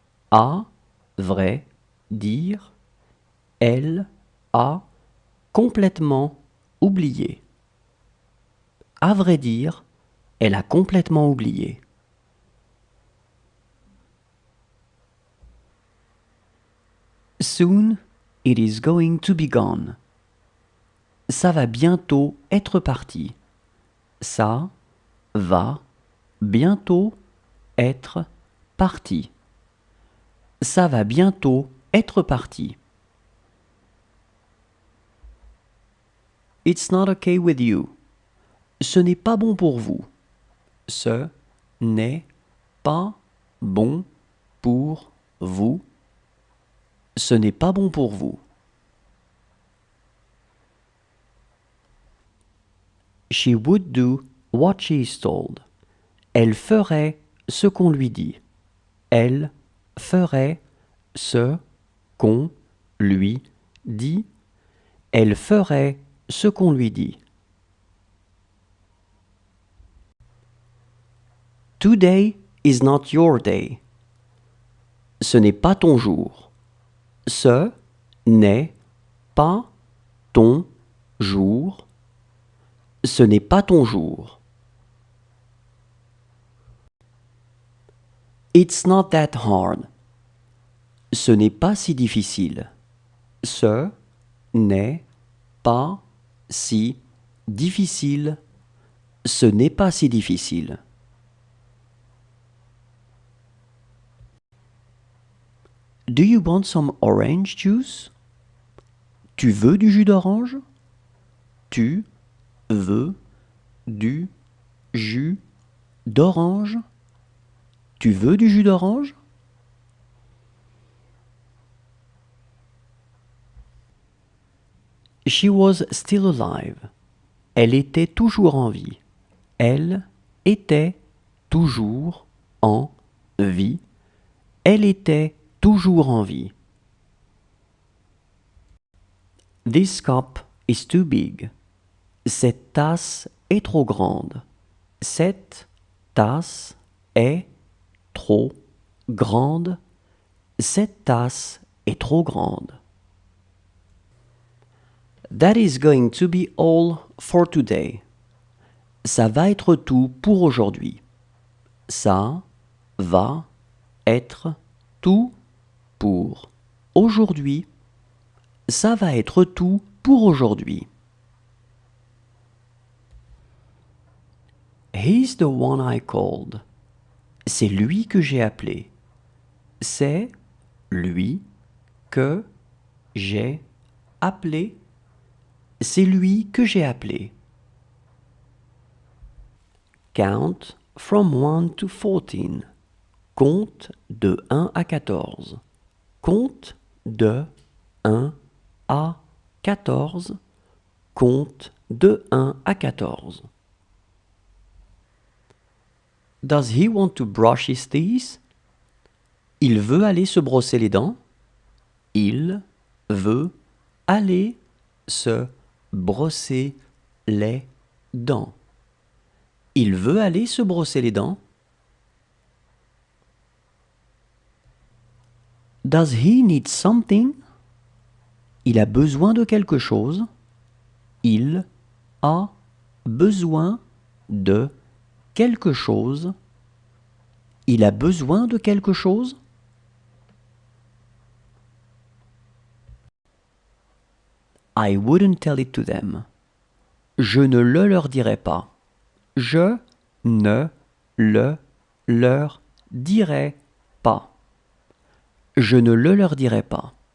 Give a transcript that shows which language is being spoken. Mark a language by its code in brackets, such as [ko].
[fr] à vrai dire, elle a complètement oublié. À vrai dire, elle a complètement oublié. [en] Soon it is going to be gone. [fr] Ça va bientôt être parti. Ça va bientôt être parti. Ça va bientôt être parti. [en] It's not okay with you. [fr] Ce n'est pas bon pour vous. Ce n'est pas bon pour vous. Ce n'est pas bon pour vous. [en] She would do what she is told. [fr] Elle ferait ce qu'on lui dit. Elle ferait ce qu'on lui dit. Elle ferait ce qu'on lui dit. [en] Today is not your day. [fr] Ce n'est pas ton jour. Ce n'est pas ton jour. Ce n'est pas ton jour. [en] It's not that hard. [fr] Ce n'est pas si difficile. Ce n'est pas si difficile. Ce n'est pas si difficile. [en] Do you want some orange juice? [fr] Tu veux du jus d'orange? Tu veux du jus d'orange? Tu veux du jus d'orange? [en] She was still alive. [fr] Elle était toujours en vie. Elle était toujours en vie. Elle était toujours en vie. [en] This cup is too big. [fr] Cette tasse est trop grande. Cette tasse est trop grande. Cette tasse est trop grande. [en] That is going to be all for today. [fr] Ça va être tout pour aujourd'hui. Ça va être tout pour aujourd'hui. Ça va être tout pour aujourd'hui. [en] He's the one I called. [fr] C'est lui que j'ai appelé. C'est lui que j'ai appelé. C'est lui que j'ai appelé. [en] Count from 1 to 14. [fr] Compte de 1 à 14. Compte de 1 à 14. Compte de 1 à 14. [en] Does he want to brush his teeth? [fr] Il veut aller se brosser les dents. Il veut aller se brosser les dents. Il veut aller se brosser les dents. [en] Does he need something? [fr] Il a besoin de quelque chose. Il a besoin de quelque chose. Il a besoin de quelque chose. [en] I wouldn't tell it to them. [fr] Je ne le leur dirai pas. Je ne le leur dirai pas. Je ne le leur dirai pas.